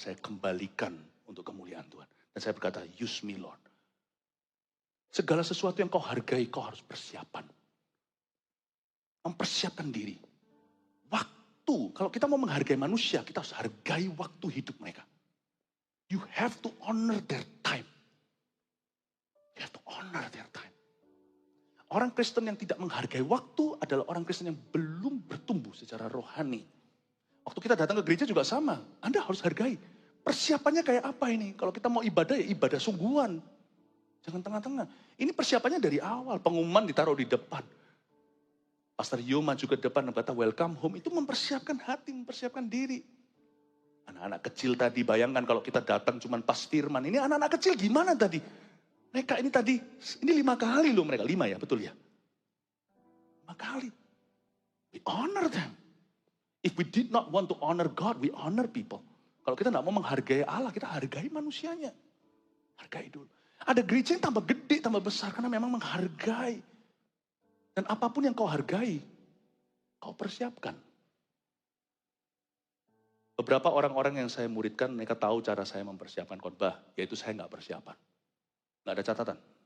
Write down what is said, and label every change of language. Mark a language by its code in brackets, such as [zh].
[id] Saya kembalikan untuk kemuliaan Tuhan. Dan saya berkata, [en] use me Lord. [id] Segala sesuatu yang kau hargai, kau harus persiapan. Mempersiapkan diri. Waktu. Kalau kita mau menghargai manusia, kita harus hargai waktu hidup mereka. [en] You have to honor their time. You have to honor their time. [id] Orang Kristen yang tidak menghargai waktu adalah orang Kristen yang belum bertumbuh secara rohani. Waktu kita datang ke gereja juga sama. Anda harus hargai. Persiapannya kayak apa ini? Kalau kita mau ibadah ya ibadah sungguhan. Jangan tengah-tengah. Ini persiapannya dari awal. Pengumuman ditaruh di depan. Pastor Yo maju ke depan dan kata [en] welcome home. [id] Itu mempersiapkan hati, mempersiapkan diri. Anak-anak kecil tadi, bayangkan kalau kita datang cuma pas firman. Ini anak-anak kecil gimana tadi? Mereka ini tadi, ini 5 kali loh mereka. 5 ya, betul ya? 5 kali. [en] We honor them. If we did not want to honor God, we honor people. [id] Kalau kita tidak mau menghargai Allah, kita hargai manusianya. Hargai dulu. Ada gereja yang tambah gede, tambah besar karena memang menghargai. Dan apapun yang kau hargai, kau persiapkan. Beberapa orang-orang yang saya muridkan, mereka tahu cara saya mempersiapkan khotbah, yaitu saya nggak persiapan. Nggak ada catatan.